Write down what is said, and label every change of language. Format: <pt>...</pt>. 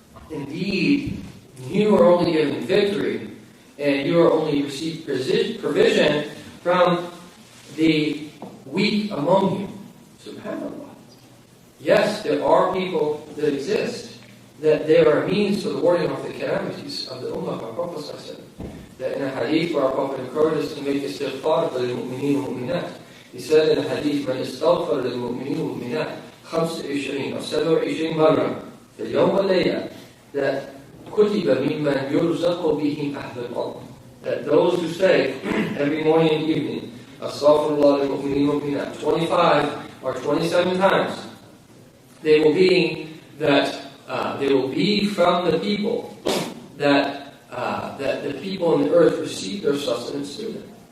<en>Indeed, you are only given victory, and you are only received provision from the weak among you. Subhanallah. Yes, there are people that exist, that they are a means for the warding off the calamities of the Ummah of our Prophet ﷺ. That in a hadith where our Prophet encouraged us to make istighfar for the mu'mineen and mu'minat. He said in a hadith,</en> <ar>من استغفر للمؤمنين والمؤمنات 25 أو 27 مرة في اليوم والليلة, that كتب ممن يرزق بهم أهل الأرض.</ar> <en>That those who say every morning and evening, Astaghfirullah lil-mu'mineen wal-mu'minat, 25 or 27 times, they will be from the people that the people on the earth receive their sustenance through them.</en>